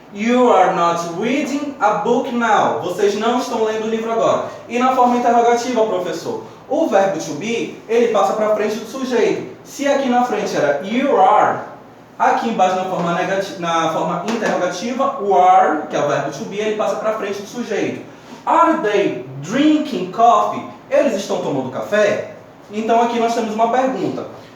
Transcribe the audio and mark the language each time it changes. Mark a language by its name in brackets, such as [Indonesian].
[English] You are not reading a book now. [Portuguese] Vocês não estão lendo o livro agora. E na forma interrogativa, professor, o verbo to be, ele passa para frente do sujeito. Se aqui na frente era you are, aqui embaixo na forma interrogativa, o are, que é o verbo to be, ele passa para frente do sujeito. [English] Are they drinking coffee? [Portuguese] Eles estão tomando café? Então aqui nós temos uma pergunta.